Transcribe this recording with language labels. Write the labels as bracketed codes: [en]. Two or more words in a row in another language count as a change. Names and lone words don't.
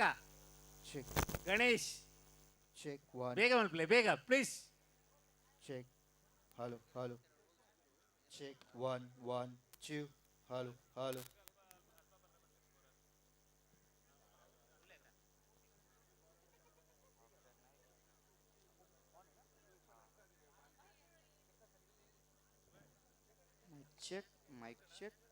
[en] Check, ಗಣೇಶ್ check one, [tcy] ಬೇಗ ಮಲ್ಪ್ಲೆ ಬೇಗ ಪ್ಲೀಸ್. [en] check. Hello, hello. Check 1, 1, 2. Hello, hello. Mic check.